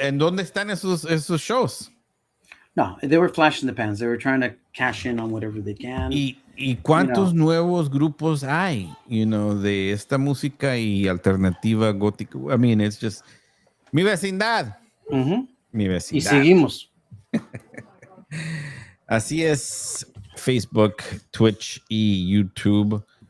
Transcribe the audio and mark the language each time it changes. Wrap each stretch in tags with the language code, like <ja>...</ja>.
<es>And ¿dónde están esos shows?</es> <en>No, they were flash in the pans. They were trying to cash in on whatever they can.</en> <es>Y cuántos nuevos grupos hay, de esta música y alternativa gótica.</es> <en>I mean, it's just mi vecindad. Mm-hmm.</en> <es>Mi vecindad. Y seguimos. Así es, Facebook, Twitch y YouTube.</es>